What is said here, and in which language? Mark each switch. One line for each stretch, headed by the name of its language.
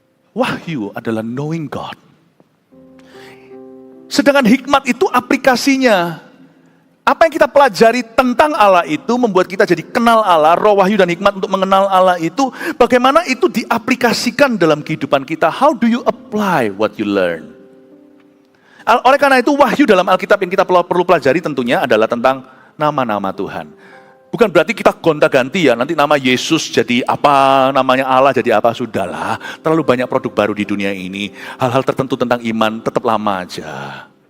Indonesian: Wahyu adalah
English: knowing God.
Indonesian: Sedangkan hikmat itu aplikasinya. Apa yang kita pelajari tentang Allah itu membuat kita jadi kenal Allah. Roh wahyu dan hikmat untuk mengenal Allah itu, bagaimana itu diaplikasikan dalam kehidupan kita.
English: How do you apply what you learn?
Indonesian: Oleh karena itu wahyu dalam Alkitab yang kita perlu pelajari tentunya adalah tentang nama-nama Tuhan. Bukan berarti kita gonta-ganti ya, nanti nama Yesus jadi apa, namanya Allah jadi apa, sudahlah. Terlalu banyak produk baru di dunia ini. Hal-hal tertentu tentang iman tetap lama aja.